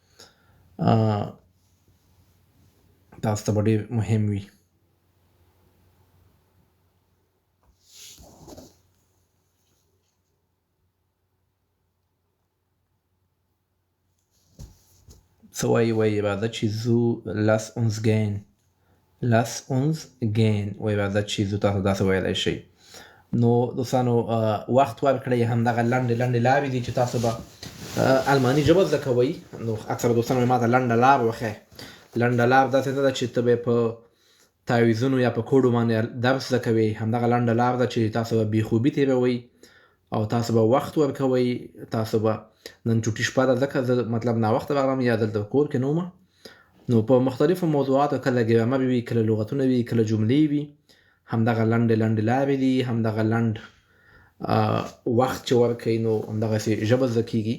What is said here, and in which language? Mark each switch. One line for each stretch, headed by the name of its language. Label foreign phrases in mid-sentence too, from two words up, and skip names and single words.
Pashto: تاسو ته به ډېر مهم وي څه وایي راځه چې ځو
German: lass uns gehen
Pashto: وایي راځه چې ځو تاسو داسې ویلی شئ نو دوستانو وخت ورکړئ همدغه لنډې لارې دي چې تاسو به الماني ژبه زده کوئ نو اکثره دوستانو ما ته لنډه لار وښیه لنډه لار داسې نه ده چې ته به په تعویضونو یا په کوډو باندې درس زده کوئ همدغه لنډه لار ده چې تاسو به بېخوبي تېروئ او تاسو به وخت ورکوئ تاسو به نن چوټي شپه ده ځکه زه مطلب ناوخته راغلم یا دلته کور کې نه وم نو په مختلفو موضوعاتو کله ګرامر وي کله لغتونه وي کله جملې وي همدغه لنډې لارې دي، همدغه لنډ وخت چې ورکوي نو همدغسې ژبه زده کېږي.